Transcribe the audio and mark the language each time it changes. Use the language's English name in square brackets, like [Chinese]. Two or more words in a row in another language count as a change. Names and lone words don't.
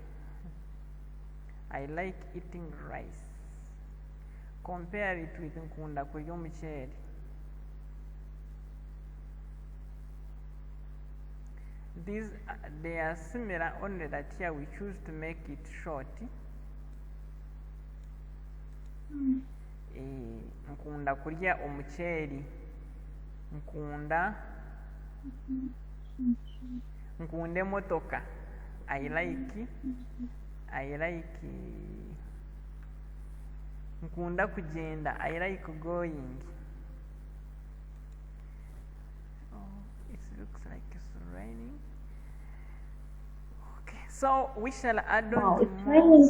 [English] I like eating rice. Compare it with [Nyankole] nkunda kulya omucheri. [English] These they are similar, only that here we choose to make it short. [Nyankole] Nkunda kulya omucheri. Nkunda emotoka. [English] I like [Nyankole] nkunda kugenda. [English] I like going. Oh, it looks like it's raining. Okay, so we shall add on to more.